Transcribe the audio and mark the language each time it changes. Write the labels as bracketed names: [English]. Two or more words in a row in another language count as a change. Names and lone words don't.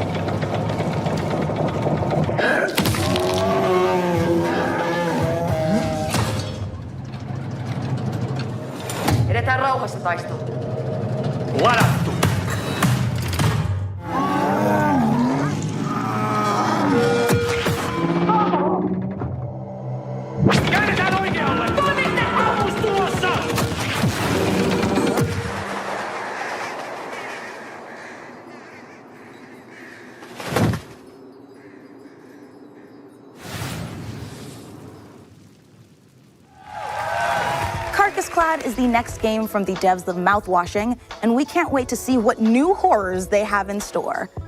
[Finnish] Edetään rauhassa taistoon. Ladattu! Käännetään oikealle! Toimitte! Ammus tulossa! [English] Clad is the next game from the devs of Mouthwashing, and we can't wait to see what new horrors they have in store.